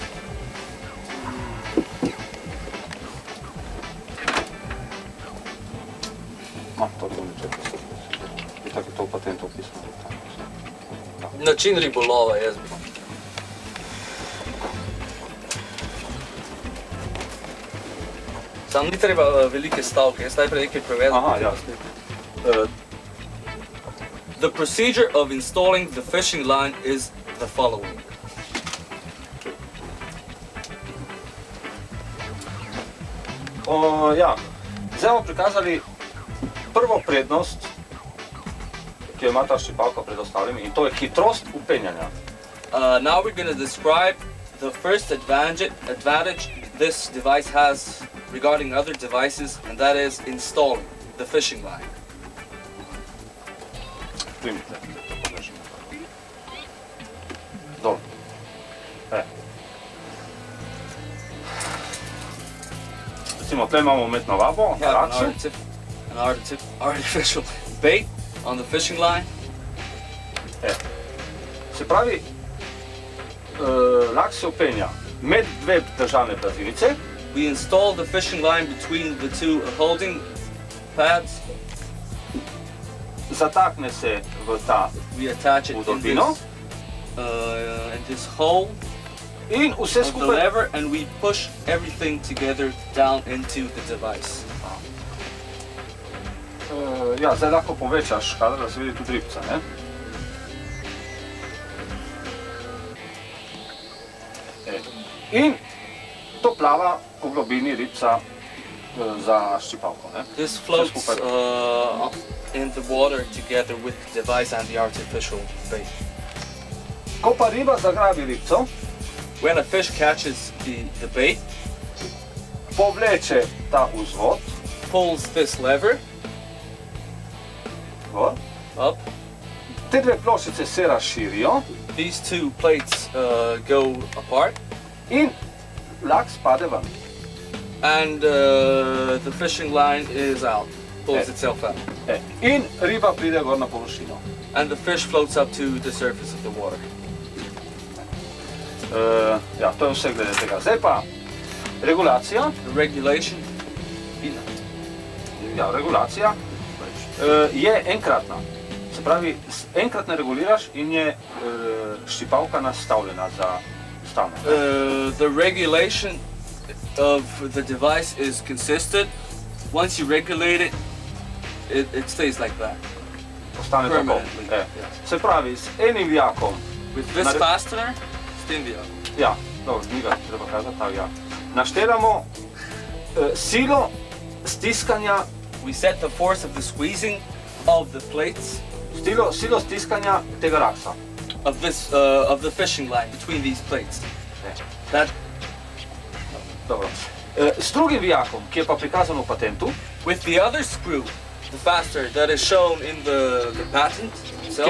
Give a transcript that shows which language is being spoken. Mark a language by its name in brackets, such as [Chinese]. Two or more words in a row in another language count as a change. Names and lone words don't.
[Slovenian] To bi niček posebno. I tako je to v patentu opisano. Način ribolova, jaz bi. Sam ni treba velike stavke, jaz najprej nekaj prevedem. Aha, ja. [English] The procedure of installing the fishing line is the following. [Slovenian] Ja, zdaj bomo prikazali prvo prednost, ki jo ima ta ščipalka pred ostalimi, in to je hitrost upenjanja. [English] Now we're going to describe the first advantage this device has regarding other devices, and that is installing the fishing line. [Slovenian] Primite, to podržimo. Dobro. Recimo, tle imamo umetno vabo, rakci. [English] An artificial bait on the fishing line. [Slovenian] Se pravi, lak se upenja med dve državne blazinice. [English] We install the fishing line between the two holding pads. [Slovenian] Zatakne se v ta [English] We attach it [Slovenian] vdolbino [English] in this hole [Slovenian] in vse [English] of the [Slovenian] skupaj. [English] lever, and we push everything together down into the device. [Slovenian] Ja, zdaj lahko povečaš kadar, da se vidi tudi ribca, ne? In to plava po globini ribca za ščipalko, ne? [English] This floats in the water together with the device and the artificial bait. [Slovenian] Ko pa riba zagrabi ribco, [English] When a fish catches the bait, [Slovenian] povleče ta vzvod [English] pulls this lever [Slovenian] gor, [English] up, [Slovenian] te dve ploščice se razširijo [English] these two plates go apart, [Slovenian] in lak spade ven. [English] and the fishing line is out, pulls itself out. [Slovenian] In riba pride gor na površino. [English] And the fish floats up to the surface of the water. [Slovenian] Ja, to je vse glede tega. Zdaj pa regulacija. [English] The regulation, [Slovenian] Ja, regulacija je enkratna. Se pravi, enkrat ne reguliraš in je ščipalka nastavljena za stalno. [English] the regulation of the device is consistent. Once you regulate it, it stays like that. [Slovenian] Ostane tako. [English] Permanently. [Slovenian] Se pravi, s enim vijakom, [English] With this fastener, stimvia. [Slovenian] ja, dobro, ni ga treba kazati, ta vijak. Naštevamo silo stiskanja, [English] We set the force of the squeezing of the plates [Slovenian] silo stiskanja tega raksa. [English] of the fishing line between these plates. [Slovenian] Ne. [English] That [Slovenian] Dobro. S drugim vijakom, ki je pa prikazan v patentu, [English] with the other screw, the fastener that is shown in the patent itself,